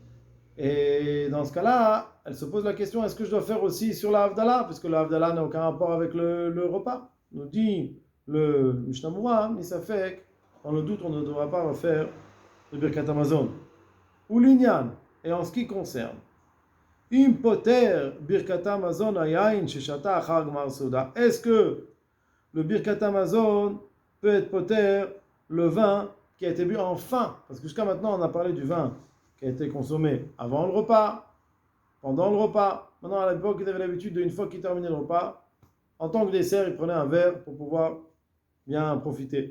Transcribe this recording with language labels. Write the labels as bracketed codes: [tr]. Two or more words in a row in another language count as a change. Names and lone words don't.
[fr] Et dans ce cas-là, elle se pose la question, est-ce que je dois faire aussi sur la Havdalah, puisque la Havdalah n'a aucun rapport avec le repas. Nous dit le Mishnah Mura, mais ça fait que dans le doute, on ne devra pas refaire le Birkat Hamazon. Ou l'inyan, et en ce qui concerne [he] אם פוטר ברכת המזון היין ששתה אחר גמר סעודה. [fr] Est-ce que le Birkat Hamazon peut être poter le vin qui a été bu en fin? Parce que jusqu'à maintenant, on a parlé du vin qui a été consommé avant le repas, pendant le repas. Maintenant, à l'époque, il avait l'habitude d'une fois qu'il terminait le repas, en tant que dessert, il prenait un verre pour pouvoir bien profiter.